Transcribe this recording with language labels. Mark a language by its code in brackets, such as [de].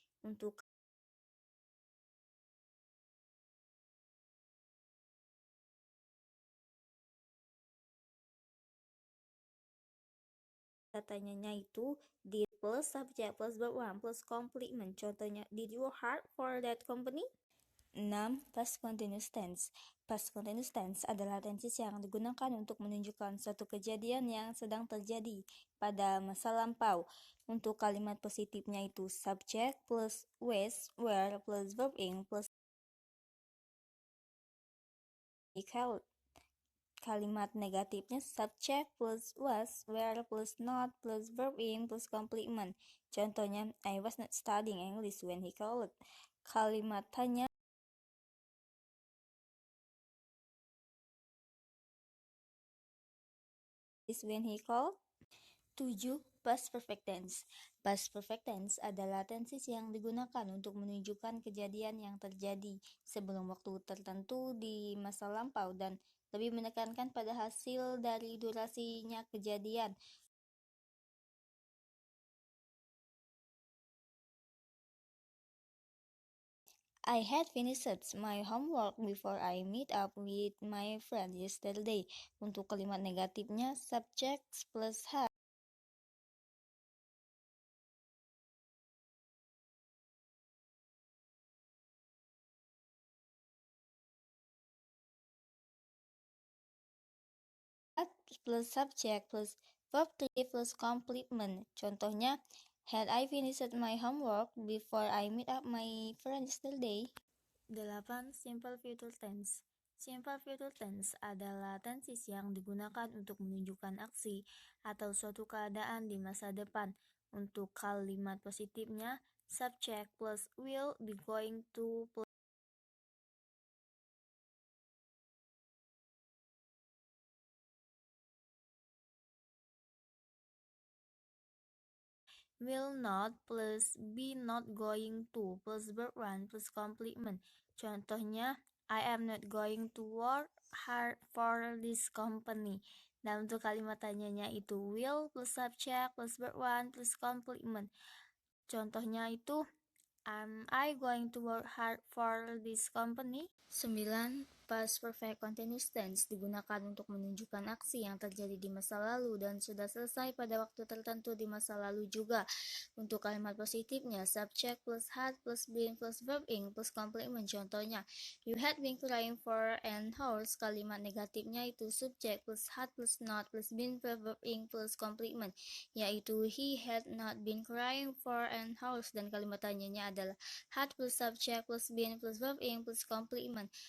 [id] Untuk katanya itu [en] did plus subject plus verb one plus complement. Contohnya, did you work hard for that company? 6. Past continuous tense. [id] Past continuous tense adalah tenses yang digunakan untuk menunjukkan suatu kejadian yang sedang terjadi pada masa lampau. Untuk kalimat positifnya itu [en] subject plus was, were plus verb ing plus equal. [id] Kalimat negatifnya [en] subject plus was, were plus not plus verb ing plus complement. Contohnya, I was not studying English when he called. [id] Kalimat tanya [en] is when he called. 7. Past perfect tense. [id] Past perfect tense adalah tenses yang digunakan untuk menunjukkan kejadian yang terjadi sebelum waktu tertentu di masa lampau dan lebih menekankan pada hasil dari durasinya kejadian. [en] I had finished my homework before I meet up with my friend yesterday. [id] Untuk kalimat negatifnya [en] subject plus had. plus subject plus verb 3 plus complement. Contohnya, had I finished my homework before I meet up my friends yesterday? 8. Simple future tense. [id] Simple future tense adalah tenses yang digunakan untuk menunjukkan aksi atau suatu keadaan di masa depan. Untuk kalimat positifnya, [en] subject plus will, be, going to, plus will not plus be not going to plus verb 1 plus complement. Contohnya, I am not going to work hard for this company. [id] Dan untuk kalimat tanyanya itu [en] will plus subject plus verb 1 plus complement. [id] Contohnya itu, [en] am I going to work hard for this company? 9. [id] Past perfect continuous tense digunakan untuk menunjukkan aksi yang terjadi di masa lalu dan sudah selesai pada waktu tertentu di masa lalu juga. Untuk kalimat positifnya, [en] subject plus had plus been plus verb ing plus complement. Contohnya, you had been crying for an horse. [id] Kalimat negatifnya itu [en] subject plus had plus not plus been plus verb ing plus complement, [id] yaitu [en] he had not been crying for an horse. [id] Dan kalimat tanyanya adalah [en] had plus subject plus been plus verb ing plus complement.